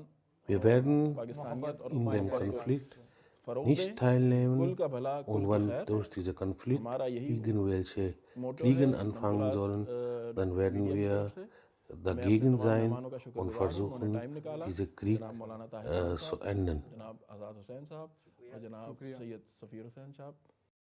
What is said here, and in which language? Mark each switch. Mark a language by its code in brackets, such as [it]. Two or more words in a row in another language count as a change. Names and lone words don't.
[de] Wir werden in dem Konflikt nicht teilnehmen und wenn durch diesen Konflikt irgendwelche Kriege anfangen sollen, dann werden wir dagegen sein und versuchen, diesen Krieg zu enden. [ur] جناب آزاد حسین صاحب اور جناب سید سفیر حسین صاحب